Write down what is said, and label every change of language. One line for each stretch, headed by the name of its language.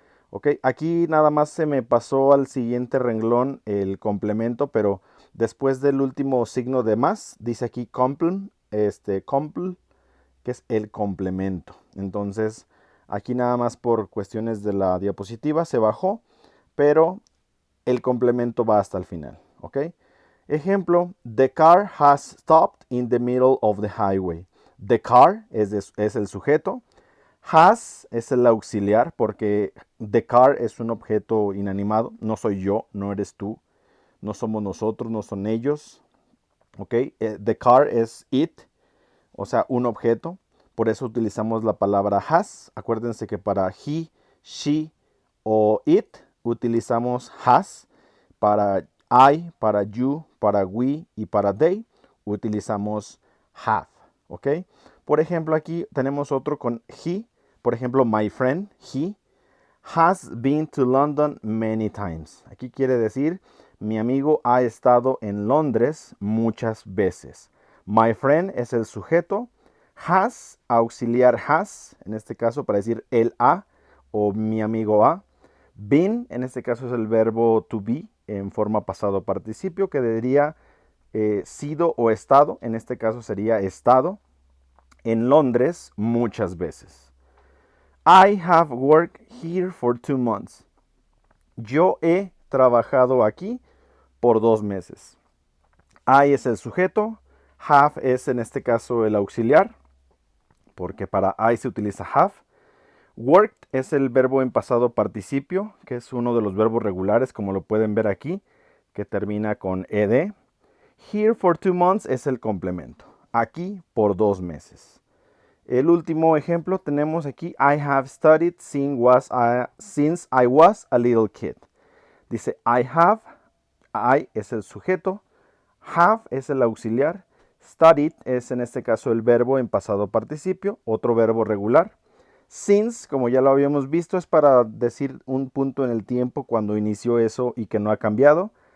Spanish: Ok, aquí nada más se me pasó al siguiente renglón el complemento, pero después del último signo de más, dice aquí compl, que es el complemento. Entonces, aquí nada más por cuestiones de la diapositiva se bajó, pero el complemento va hasta el final. ¿Ok? Ejemplo,
English: the car has stopped in the middle of the highway. The car
Spanish: es el sujeto. Has es el auxiliar porque
English: the car
Spanish: es un objeto inanimado. No soy yo, no eres tú, no somos nosotros, no son ellos. ¿Ok?
English: The car
Spanish: es it, o sea, un objeto. Por eso utilizamos la palabra has. Acuérdense que para he, she o it utilizamos has. Para I, para you, para we y para they utilizamos have. ¿Ok? Por ejemplo, aquí tenemos otro con he. Por ejemplo,
English: my friend, he has been to London many times.
Spanish: Aquí quiere decir, mi amigo ha estado en Londres muchas veces.
English: My friend
Spanish: es el sujeto. Has, auxiliar has, en este caso para decir el ha o mi amigo ha. Been, en este caso es el verbo to be en forma pasado participio, que diría sido o estado. En este caso sería estado en Londres muchas veces.
English: I have worked here for 2 months.
Spanish: Yo he trabajado aquí por 2 meses. I es el sujeto. Have es en este caso el auxiliar, porque para I se utiliza have. Worked es el verbo en pasado participio, que es uno de los verbos regulares, como lo pueden ver aquí, que termina con ed.
English: Here for 2 months
Spanish: es el complemento. Aquí por 2 meses. El último ejemplo tenemos aquí,
English: I have studied since I was a little kid.
Spanish: Dice
English: I have,
Spanish: I es el sujeto, have es el auxiliar, studied es en este caso el verbo en pasado participio, otro verbo regular. Since, como ya lo habíamos visto, es para decir un punto en el tiempo cuando inició eso y que no ha cambiado.